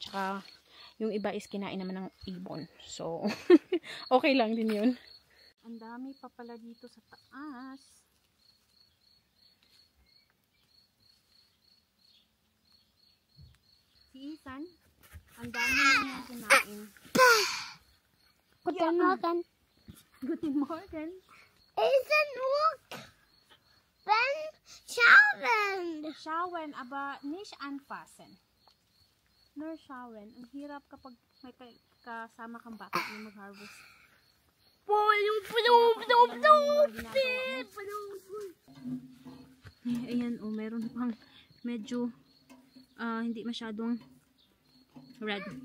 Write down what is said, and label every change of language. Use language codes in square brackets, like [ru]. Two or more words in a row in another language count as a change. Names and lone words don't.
[tl] Tsaka, yung iba is kinain naman ng ibon. So, okay lang din yun. Ang dami pa pala dito sa taas. Si Ethan, ang dami na kinain. [de] Guten Morgen. Guten Morgen. Ethan, look. Ben schauen. Schauen, aber nicht anfassen. Nur schauen. [tl] Ang hirap kapag may kasama kang bata na mag-harvest. Ayan, oh, meron pang medyo hindi masyadong red.